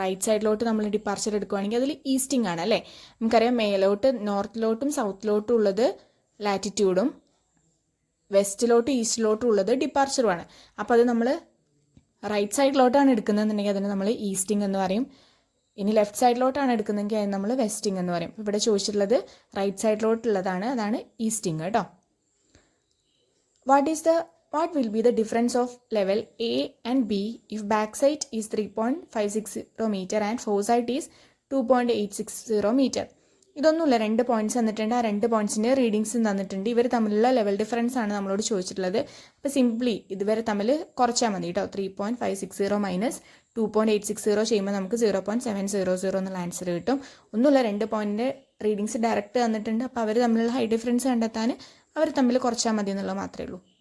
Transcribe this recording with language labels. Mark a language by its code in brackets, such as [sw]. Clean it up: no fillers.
[ml] Right സൈഡിലോട്ട് നമ്മൾ departure എടുക്കുകയാണെങ്കിൽ അതിൽ ഈസ്റ്റിംഗ് ആണ് അല്ലേ. നമുക്കറിയാം മേലോട്ട് നോർത്തിലോട്ടും സൗത്തിലോട്ടും ഉള്ളത് ലാറ്റിറ്റ്യൂഡും വെസ്റ്റിലോട്ടും ഈസ്റ്റിലോട്ടും ഉള്ളത് ഡിപ്പാർച്ചറുമാണ്. അപ്പോൾ അത് നമ്മൾ റൈറ്റ് സൈഡിലോട്ടാണ് എടുക്കുന്നതെന്നുണ്ടെങ്കിൽ അതിന് നമ്മൾ ഈസ്റ്റിംഗ് എന്ന് പറയും. ഇനി ലെഫ്റ്റ് സൈഡിലോട്ടാണ് എടുക്കുന്നതെങ്കിൽ അത് നമ്മൾ വെസ്റ്റിംഗ് എന്ന് പറയും. ഇവിടെ ചോദിച്ചിട്ടുള്ളത് റൈറ്റ് സൈഡിലോട്ടുള്ളതാണ്, അതാണ് ഈസ്റ്റിംഗ് കേട്ടോ. [en] What will be the difference of level A and B if backside is 3.560 meter and foresight is 2.860 meter? [ml] ഇതൊന്നുമില്ല, 2 പോയിന്റ്സ് തന്നിട്ടുണ്ട്. ആ 2 പോയിന്റ്സിൻ്റെ റീഡിങ്സ് തന്നിട്ടുണ്ട്. ഇവർ തമ്മിലുള്ള ലെവൽ ഡിഫറൻസ് ആണ് നമ്മളോട് ചോദിച്ചിട്ടുള്ളത്. അപ്പോൾ സിംപ്ലി ഇതുവരെ തമ്മിൽ കുറച്ചാൽ മതി കേട്ടോ. 3.560 മൈനസ് 2.860 ചെയ്യുമ്പോൾ നമുക്ക് 0.700 എന്നുള്ള ആൻസർ കിട്ടും. ഒന്നുമില്ല, 2 പോയിന്റിൻ്റെ റീഡിങ്സ് ഡയറക്റ്റ് തന്നിട്ടുണ്ട്. അപ്പോൾ അവർ തമ്മിലുള്ള ഹൈ ഡിഫറൻസ് കണ്ടെത്താൻ അവർ തമ്മിൽ കുറച്ചാൽ മതി എന്നുള്ളത് മാത്രമേ ഉള്ളൂ.